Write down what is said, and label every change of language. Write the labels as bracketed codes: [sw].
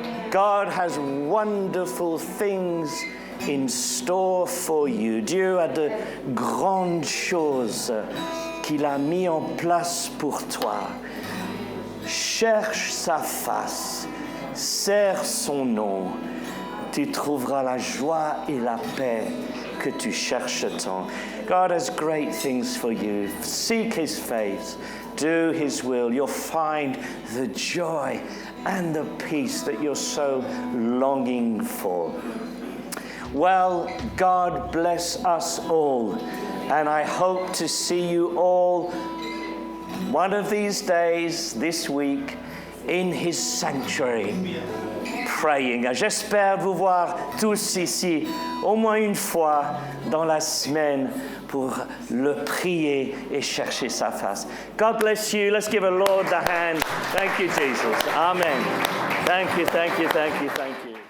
[en] God has wonderful things in store for you. [fr] Dieu a de grandes choses qu'il a mis en place pour toi. Cherche sa face, serre son nom. Tu trouveras la joie et la paix que tu cherches tant. [en] God has great things for you. Seek his face. Do his will. You'll find the joy and the peace that you're so longing for. Well, God bless us all. And I hope to see you all one of these days, this week, in his sanctuary, praying. [fr] J'espère vous voir tous ici, au moins une fois dans la semaine, pour le prier et chercher sa face. [en] God bless you. Let's give the Lord the hand. Thank you, Jesus. Amen. Thank you, thank you, thank you, thank you.